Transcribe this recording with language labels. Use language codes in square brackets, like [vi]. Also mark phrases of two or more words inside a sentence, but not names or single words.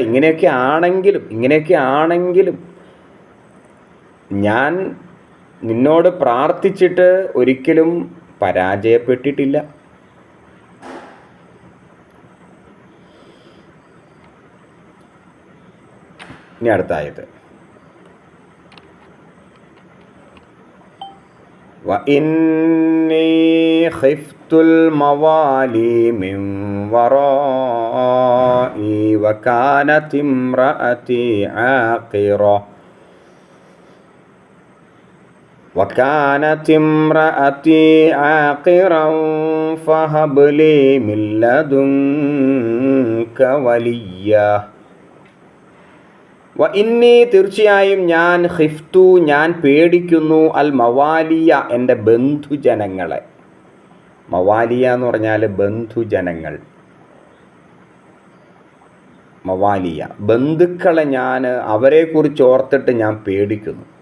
[ml] ഇങ്ങനെയൊക്കെ ആണെങ്കിലും ഞാൻ നിന്നോട് പ്രാർത്ഥിച്ചിട്ട് ഒരിക്കലും പരാജയപ്പെട്ടിട്ടില്ല. ഇനി അടുത്ത ആയത്, [ar] وإني خفت الموالي من ورائي وكانت امرأتي عاقرا فهب لي من لدنك وليا. [ml] ഇന്നി തീർച്ചയായും ഞാൻ ഖിഫ്തു ഞാൻ പേടിക്കുന്നു അൽ മവാലിയ എൻ്റെ ബന്ധുജനങ്ങളെ. മവാലിയ എന്ന് പറഞ്ഞാൽ ബന്ധുജനങ്ങൾ. മവാലിയ ബന്ധുക്കളെ ഞാൻ അവരെക്കുറിച്ച് ഓർത്തിട്ട് ഞാൻ പേടിക്കുന്നു.